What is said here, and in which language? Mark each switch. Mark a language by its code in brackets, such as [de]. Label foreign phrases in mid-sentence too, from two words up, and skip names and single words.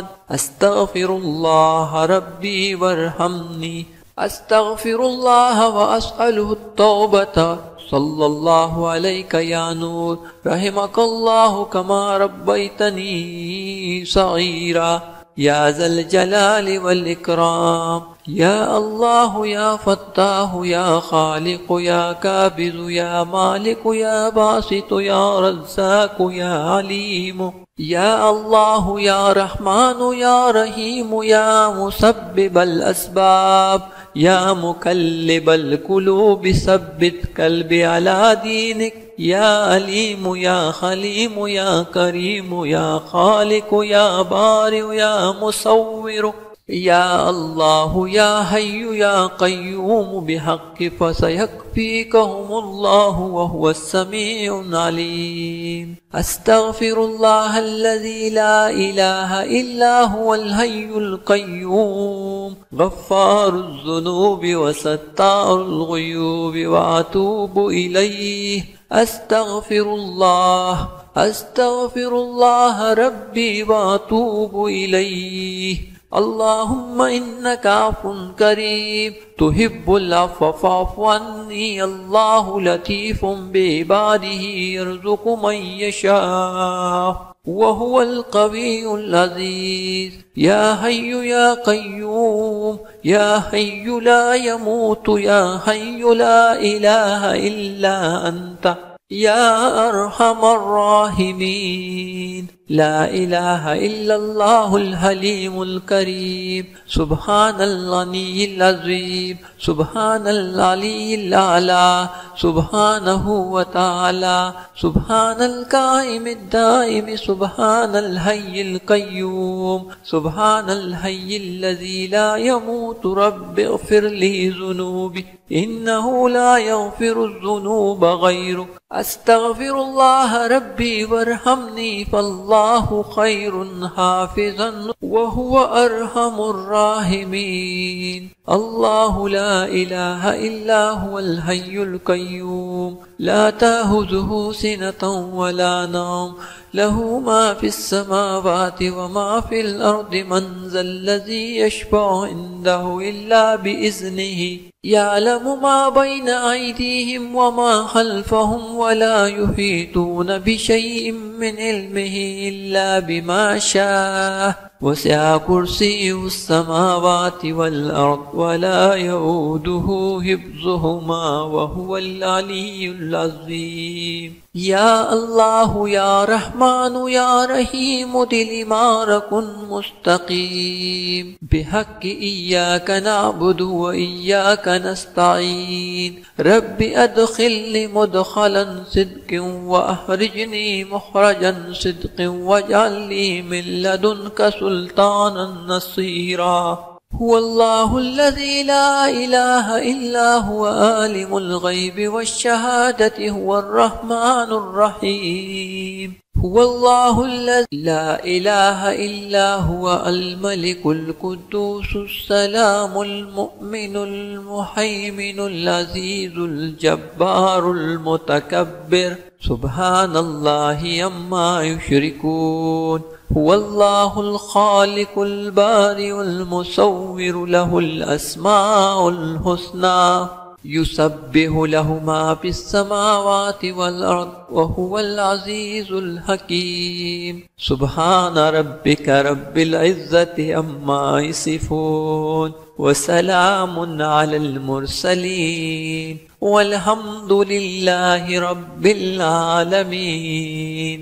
[ar] أستغفر الله ربي وارحمني. أستغفر الله وأسأله توبة. صلى الله عليك يا نور رحمك الله كما ربيتني صغيرا. يا ذا الجلال والإكرام. يا الله يا فتاح يا خالق يا قابض يا مالك يا باسط يا رزاق يا عليم. يا الله يا رحمن يا رحيم يا مسبب الأسباب يا مقلب القلوب ثبت قلبي على دينك. يا عليم يا حليم يا كريم يا خالق يا بارئ يا مصور. يا الله يا حي يا قيوم بحق فسيكفيكهم الله وهو السميع العليم. أستغفر الله الذي لا إله إلا هو الحي القيوم غفار الذنوب وستار العيوب وأتوب إليه. أستغفر الله ربي وأتوب إليه. اللهم إنك عفو كريم تحب العفو فاعف عني. الله لطيف بعباده يرزق من يشاء وهو القوي العزيز. يا حي يا قيوم يا حي لا يموت يا حي لا إله إلا أنت يا أرحم الراحمين. لا إله إلا الله الحليم الكريم. سبحان الغني العظيم. سبحان العلي الأعلى۔ سبحانه وتعالى. سبحان القائم الدائم. سبحان الحي القيوم۔ سبحان الحي الذي لا يموت رب اغفر لي ذنوبي إنه لا يغفر الذنوب غيرك. أستغفر الله ربي وارحمني فالله خير حافظا وهو أرحم الراحمين. الله لا إله إلا هو الحي القيوم لا تأخذه سنة ولا نوم له ما في السماوات وما في الأرض من ذا الذي يشفع عنده إلا بإذنه يعلم ما بين أيديهم وما خلفهم ولا يحيطون بشيء من علمه إلا بما شاء وسع كرسيه السماوات والأرض ولا يئوده حفظهما وهو العلي العظيم. يا الله يا رحمن يا رحيم دل مركن مستقيم بحق إياك نعبد وإياك نستعين. رب أدخلني مدخل صدق وأخرجني مخرج صدق واجعلني من لدنك سلطانا نصيرا. هو الله الذي لا إله إلا هو عالم الغيب والشهادة هو الرحمن الرحيم. هو الله الذي لا إله إلا هو الملك القدوس السلام المؤمن المهيمن العزيز الجبار المتكبر. سبحان الله عما يشركون. هو الله الخالق البارئ المصور له الأسماء الحسنى يسبح له ما في السماوات والأرض وهو العزيز الحكيم. سبحان ربك رب العزة عما يصفون وسلام على المرسلين والحمد لله رب العالمين.